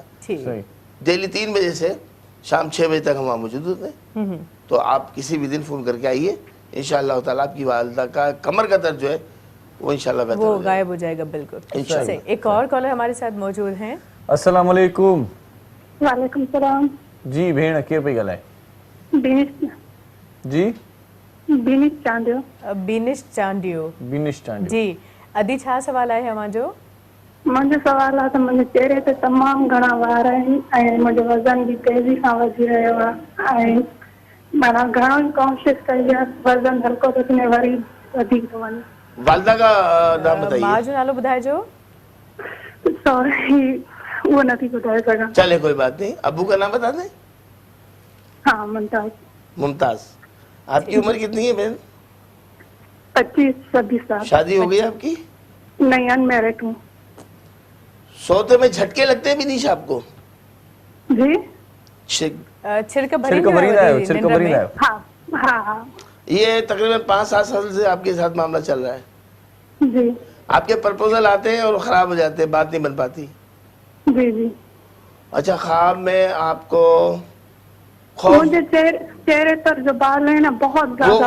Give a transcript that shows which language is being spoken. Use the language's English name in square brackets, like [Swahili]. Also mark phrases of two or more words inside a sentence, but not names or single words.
[Urdu] ڈیلی 3 بجے سے شام 6 بجے تک ہم وہاں موجود ہوتے ہیں. تو آپ کسی بھی دن فون کر کے آئیے, [Arabic] إن شاء الله تعالى [Urdu] آپ کی والدہ کا کمر کا درد جو ہے وہ ان شاء اللہ بہتر وہ غائب ہو جائے گا۔ بالکل. ایک اور کالر ہمارے ساتھ موجود ہیں. [Arabic] السلام عليكم. وعليكم السلام. [Sindhi] जी भेण, केर पई ॻाल्हाए? जी बीनिश चांडियो. बीनिश चांडियो. बीनिश चांडियो. जी अदी छा सवाल आहे मुंहिंजो? मुंहिंजो सवाल आहे त मुंहिंजे चेहरे ते तमामु घणा वार आहिनि ऐं मुंहिंजो वज़न बि तेज़ी सां वधी रहियो आहे ऐं माना घणो ई कोशिशि कई आहे, वज़न हल्को थो थिए वरी वधीक थो वञे. [Urdu] والدہ کا نام بتائیے. [Sindhi] मां जो नालो ॿुधाइजो. [Urdu] سوری، وہ نہیں بتایا سکا. چلے کوئی بات نہیں۔ ابو کا نام بتا دیں. ہاں، ممتاز. ممتاز۔ آپ کی عمر کتنی ہے بہن? 25-26 سال. شادی ہو گئی آپ کی? نہیں، ان میریڈ ہوں. سوتے میں جھٹکے لگتے ہیں بھی نہیں آپ کو? जी [Sindhi] छिड़क भरींदा आहियो. [Urdu] ہاں ہاں ہاں. یہ تقریباً 5-7 سال سے آپ کے ساتھ معاملہ چل رہا ہے. जी. آپ کے پروپوزل آتے ہیں اور خراب ہو جاتے ہیں، بات نہیں بن پاتی. جی جی. اچھا، خواب میں آپ کو مجھے چہرے پر جو بال ہے نا بہت زیادہ,